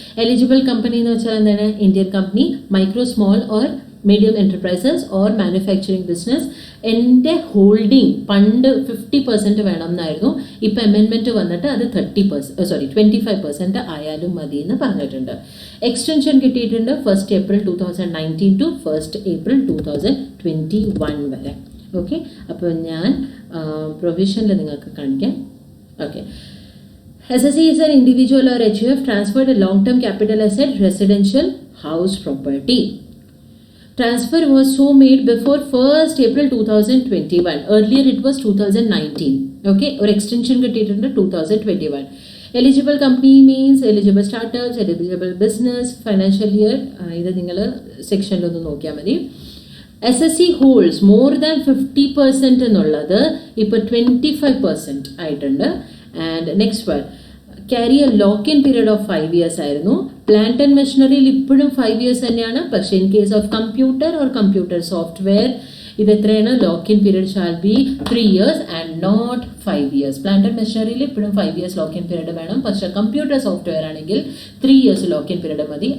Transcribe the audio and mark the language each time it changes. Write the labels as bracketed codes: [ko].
[ml] Eligible company എന്ന് വെച്ചാൽ എന്താണ്? [en] Indian company, micro small or medium enterprises or manufacturing business. [ml] എൻ്റെ ഹോൾഡിംഗ് പണ്ട് 50% വേണം എന്നായിരുന്നു. ഇപ്പോൾ അമെൻമെൻറ്റ് വന്നിട്ട് അത് 25% ആയാലും മതി എന്ന് പറഞ്ഞിട്ടുണ്ട്. എക്സ്റ്റൻഷൻ കിട്ടിയിട്ടുണ്ട് [en] 1st April 2019 to 1st April 2021 [ml] വരെ. ഓക്കെ. അപ്പോൾ ഞാൻ പ്രൊവിഷനിൽ നിങ്ങൾക്ക് കാണിക്കാം. Okay. [en] SSC is an individual or HUF transferred a long-term capital asset, residential house property. Transfer was so made before 1st April 2021. Earlier it was 2019. Okay, or extension [ml] കിട്ടിയിട്ടുണ്ട് [en] 2021. Eligible company means eligible startups, eligible business, financial year. [ml] ഇത് നിങ്ങൾ സെക്ഷനിലൊന്ന് നോക്കിയാൽ മതി. [en] SSC holds more than 50% [ml] എന്നുള്ളത് ഇപ്പോൾ 25% ആയിട്ടുണ്ട്. [en] and next one, carry a lock in period of 5 years [ml] ആയിരുന്നു. Plant and മെഷീനറിയിൽ ഇപ്പോഴും 5 years തന്നെയാണ്. പക്ഷേ [en] in case of computer or computer software [ml] ഇത് എത്രയാണ്? [en] lock in period shall be 3 years [ml] and [en] Not 5 years. [ml] Plant and മെഷീനറിയിൽ ഇപ്പോഴും 5 years lock in period വേണം. പക്ഷേ computer software ആണെങ്കിൽ 3 years ലോക്ക് ഇൻ പീരീഡ് മതി.